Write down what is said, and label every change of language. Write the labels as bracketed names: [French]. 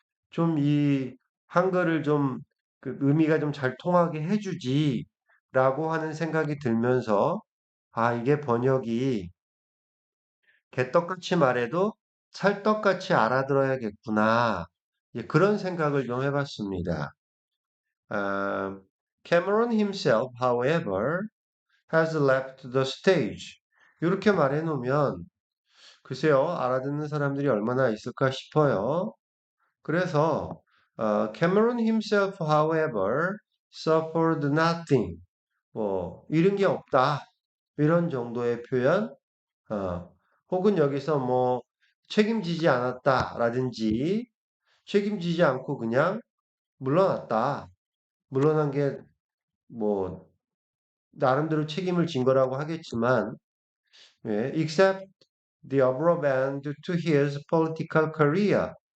[Korean] 좀 이 한글을 좀 그 의미가 좀 잘 통하게 해주지라고 하는 생각이 들면서 이게 번역이 개떡같이 말해도 찰떡같이 알아들어야겠구나. 예, 그런 생각을 좀 해봤습니다. [English] 아, Cameron himself, however, has left the stage. [Korean] 이렇게 말해놓으면 글쎄요, 알아듣는 사람들이 얼마나 있을까 싶어요. [English] 그래서 Cameron himself, however, suffered nothing. [Korean] 뭐 잃은 게 없다. 이런 정도의 표현. 혹은 여기서 뭐 책임지지 않았다라든지 책임지지 않고 그냥 물러났다. 물러난 게 뭐 나름대로 책임을 진 거라고 하겠지만 예, [English] except the above end to his political career.